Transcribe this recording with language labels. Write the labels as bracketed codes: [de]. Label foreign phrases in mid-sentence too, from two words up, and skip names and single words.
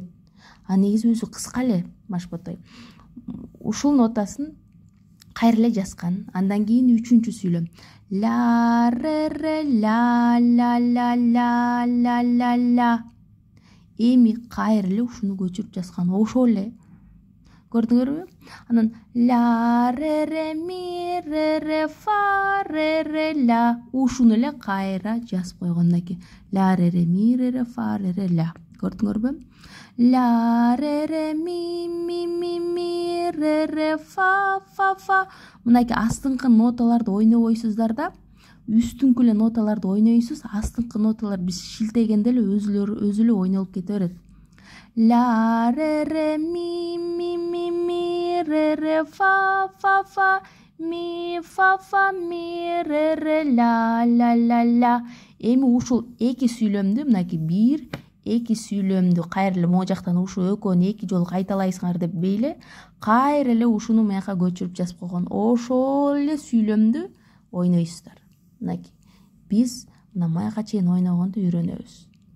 [ky] А негизи өзү кыска эле Машпатой. Ушул нотасын кайра эле жазган. Андан кийин 3-чү сүйлөм. Ла ре ре ла ла ла ла ла ла ла. Эми кайра эле ушуну көчүрүп жазган. Ошол эле. Көрдүңөрбү? Анан ла ре ре ми ре ре фа ре ре ла. Ушуну эле кайра жазып койгон мынакей. Ла ре ре ми ре ре фа ре ре ла. Көрдүңөрбү? Ла ре ре ми ми ми ми ре ре фа фа фа. Мынакей астыңкы ноталарды ойнобойсуздар да, үстүңкү эле ноталарды ойнойсуз. Астыңкы ноталар биз шилтегенде эле өзү эле ойнолуп кете берет. Ла ре ре ми ми ми ми ре ре фа фа фа ми фа фа ми ре ре ла ла ла ла. Эми ушул 2 сүйлөмдү мынакей 1, 2 сүйлөмдү кайра эле могу жактан ушу экөөнү 2 жолу кайталайсыңар деп бейле, кайра эле ушуну маяка көчүрүп жазып койгон. Ошол эле сүйлөмдү ойнойсуздар. Мынакей. Биз мына маяка чейин ойногонду үйрөнөбүз.